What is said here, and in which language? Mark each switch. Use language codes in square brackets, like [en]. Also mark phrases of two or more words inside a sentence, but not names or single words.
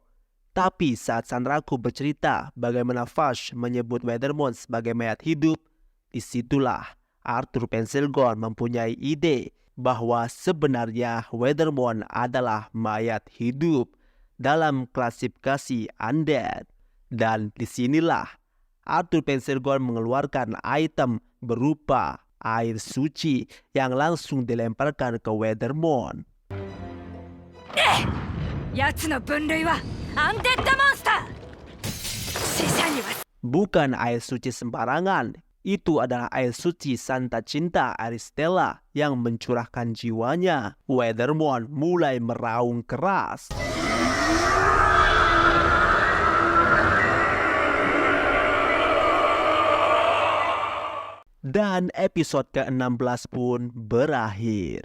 [id] Tapi saat Sanraku bercerita bagaimana Vash menyebut Weathermon sebagai mayat hidup, disitulah Arthur Pensilgon mempunyai ide bahwa sebenarnya Weathermon adalah mayat hidup dalam klasifikasi undead. Dan disinilah Arthur Pensilgon mengeluarkan item berupa air suci yang langsung dilemparkan ke Weathermon. [ja] 奴の分類はアンデッドモンスター。死者には [id] Bukan air suci sembarangan, itu adalah air suci Santa Cinta Aristella yang mencurahkan jiwanya. Weathermon mulai meraung keras. Dan episode ke-16 pun berakhir.